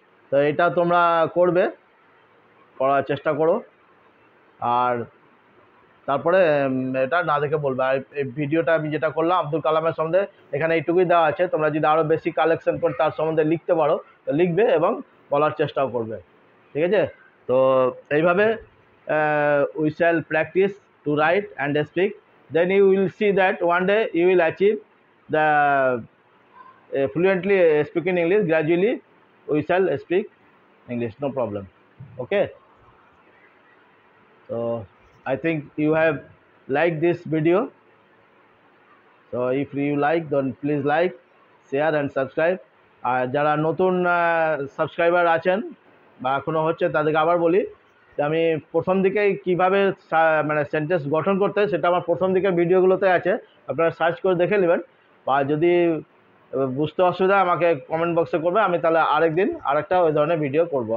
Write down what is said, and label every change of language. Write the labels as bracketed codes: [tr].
[bn] তো এটা তোমরা করবে, করার চেষ্টা করো, আর তারপরে এটা না দেখে বলবে। আর এই ভিডিওটা আমি যেটা করলাম আব্দুল কালামের সম্বন্ধে, এখানে এইটুকুই দেওয়া আছে। তোমরা যদি আরও বেশি কালেকশন করে তার সম্বন্ধে লিখতে পারো তো লিখবে, এবং বলার চেষ্টাও করবে, ঠিক আছে? তো এইভাবে [en] we shall practice to write and speak, then you will see that one day you will achieve the fluently speaking English. Gradually we shall speak English, no problem. Okay, so I think you have liked this video. So if you like, then please like, share and subscribe. [bn] আর যারা নতুন subscriber আছেন বা এখনও হচ্ছে তাদেরকে আবার বলি যে আমি প্রথম দিকে কীভাবে মানে সেন্টেন্স গঠন করতে হয় সেটা আমার প্রথম দিকের ভিডিওগুলোতে আছে, আপনারা সার্চ করে দেখে নেবেন। বা যদি বুঝতে অসুবিধা আমাকে কমেন্ট বক্সে করবে, আমি তাহলে আরেকদিন আরেকটা ওই ধরনের ভিডিও করব।